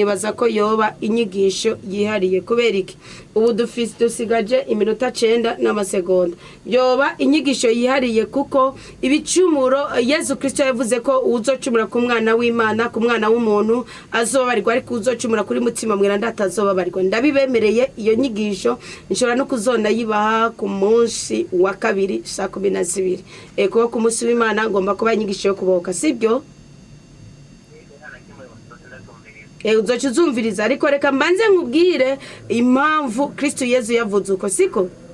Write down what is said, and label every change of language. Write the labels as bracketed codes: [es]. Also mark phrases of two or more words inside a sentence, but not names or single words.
[rn] nibaza ko yoba inyigisho yihariye kubera iki ubu dusigaje iminota 9 n'amasegonda. Yoba inyigisho yihariye kuko ibicumuro Yesu Kristo yavuze ko uzocumura ku mwana w'Imana ku mwana w'umuntu azobarirwa ariko uzocumura kuri mutima mweranda atazobabarirwa. Ndabibemereye iyo nyigisho nshobora no kuzona yibaha ku munsi wa kabiri saa 12 kuko ku munsi w'Imana ngomba kuba inyigisho yo kuboka sibyo. Uzoca uzumviriza ariko reka mbanze nkubwire impamvu Kristo Yesu yavuze uko siko.